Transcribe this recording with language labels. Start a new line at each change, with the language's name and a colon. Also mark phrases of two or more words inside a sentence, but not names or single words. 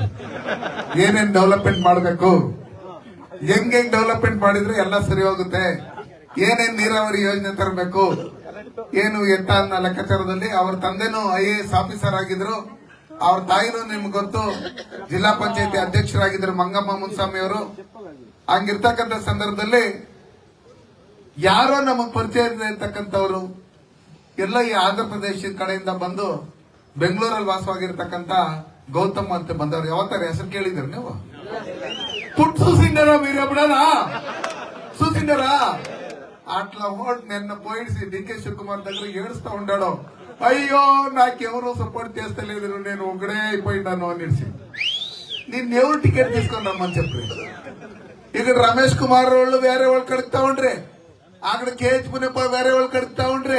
Kannada: ಏನೇನ್ ಡೆವಲಪ್ಮೆಂಟ್ ಮಾಡಬೇಕು, ಹೆಂಗ್ ಡೆವಲಪ್ಮೆಂಟ್ ಮಾಡಿದ್ರೆ ಎಲ್ಲ ಸರಿ ಹೋಗುತ್ತೆ, ಏನೇನ್ ನೀರಾವರಿ ಯೋಜನೆ ತರಬೇಕು, ಏನು ಎತ್ತ ಅನ್ನೋ ಲೆಕ್ಕಾಚಾರದಲ್ಲಿ ಅವ್ರ ತಂದೆನೂ
English: IAS officer
Kannada: ಆಗಿದ್ರು, ಅವ್ರ ತಾಯಿನೂ ನಿಮ್ಗೆ ಗೊತ್ತು, ಜಿಲ್ಲಾ ಪಂಚಾಯತಿ ಅಧ್ಯಕ್ಷರಾಗಿದ್ರು ಮಂಗಮ್ಮ ಮುನ್ಸ್ವಾಮಿ ಅವರು. ಹಂಗಿರ್ತಕ್ಕಂಥ ಸಂದರ್ಭದಲ್ಲಿ ಯಾರೋ ನಮಗ್ ಪರಿಚಯ ಇರ್ತಕ್ಕಂಥವ್ರು ಎಲ್ಲ ಈ ಆಂಧ್ರ ಪ್ರದೇಶದ ಕಡೆಯಿಂದ ಬಂದು ಬೆಂಗಳೂರಲ್ಲಿ ವಾಸವಾಗಿರ್ತಕ್ಕಂಥ ಗೌತಮ್ ಅಂತ ಬಂದವ್ರು. ಯಾವತ್ತಾರ ಹೆಸರು ಕೇಳಿದ್ರಿ ನೀವು?
Telugu: పుట్టు చూసిండారా మీరు ఎప్పుడైనా? చూసిండారా? అట్లా ఓట్ నిన్న పోయిసి DK శివకుమార్ దగ్గర ఏడుస్తా ఉండాడు, అయ్యో నాకెవరు సపోర్ట్ చేస్తలేదు, నేను ఒకడే అయిపోయినాను అనేసి. నిన్నెవరు టికెట్ తీసుకొని రమ్మని చెప్పి ఇక్కడ రమేష్ కుమార్ వాళ్ళు వేరే వాళ్ళు కడుగుతా ఉండ్రే, అక్కడ KH పుణ్యప్ప వేరే వాళ్ళు కడుగుతా ఉండ్రే.